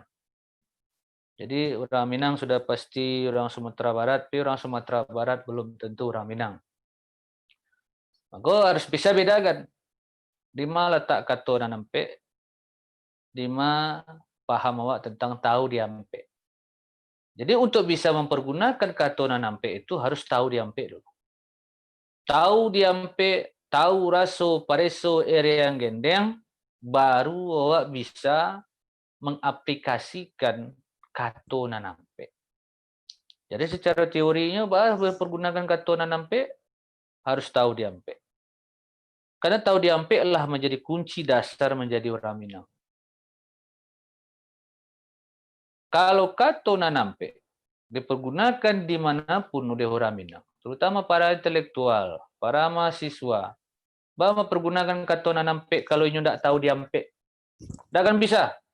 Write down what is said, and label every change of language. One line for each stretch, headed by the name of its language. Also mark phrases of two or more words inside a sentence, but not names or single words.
Indonesian: Jadi orang Minang sudah pasti orang Sumatera Barat, tapi orang Sumatera Barat belum tentu orang Minang. Maka harus bisa bedakan di mana letak
Minangkabau: kato nanampe,
Indonesian: di mana paham awak tentang
Minangkabau: tahu diampe.
Indonesian: Jadi untuk bisa mempergunakan
Minangkabau: kato nanampe
Indonesian: itu harus
Minangkabau: tahu diampe
Indonesian: dulu.
Minangkabau: Tahu diampe, tahu raso, pareso, ereang, gendeng,
Indonesian: baru awak bisa mengaplikasikan
Minangkabau: kato nanampe.
Indonesian: Jadi secara teorinya bahwa pergunakan
Minangkabau: kato nanampe
Indonesian: harus
Minangkabau: tahu diampe.
Indonesian: Karena
Minangkabau: tahu diampe
Indonesian: adalah menjadi kunci dasar menjadi orang Minang. Kalau
Minangkabau: kato nanampe
Indonesian: dipergunakan dimanapun oleh orang Minang, terutama para intelektual, para mahasiswa, bahwa mempergunakan
Minangkabau: kato nanampe
Indonesian: kalau ini tidak
Minangkabau: tahu diampe,
Indonesian: tidak akan bisa.